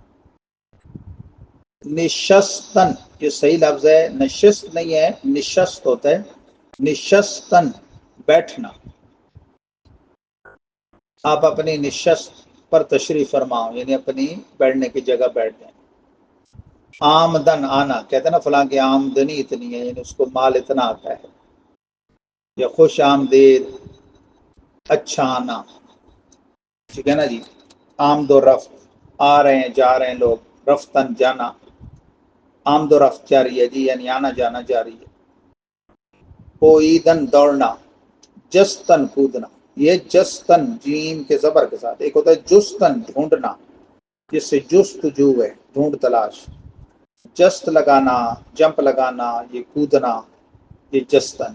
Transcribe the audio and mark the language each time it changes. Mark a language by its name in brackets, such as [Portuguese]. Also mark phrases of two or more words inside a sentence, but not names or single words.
[Urdu] نشستن یہ صحیح لفظ ہے، نشست نہیں ہے، نشست ہوتا ہے، نشستن بیٹھنا، آپ اپنی نشست پر تشریف فرماؤ، یعنی اپنی بیٹھنے کی جگہ بیٹھ جائیں۔ آمدن آنا، کہتے ہیں نا فلاں کی آمدنی اتنی ہے، یعنی اس کو مال اتنا آتا ہے. یا خوش آمدید، اچھا آنا، ٹھیک ہے نا جی. آمد و رفت، آ رہے ہیں جا رہے ہیں لوگ، رفتن جانا، آمد و رفت جاری ہے جی، یعنی آنا جانا جاری ہے. پوئیدن دوڑنا، جستن کودنا. یہ جستن جیم کے زبر کے ساتھ. ایک ہوتا ہے جستن ڈھونڈنا، جس سے جست جو ہے ڈھونڈ تلاش. جست لگانا، جمپ لگانا، یہ کودنا، یہ جستن.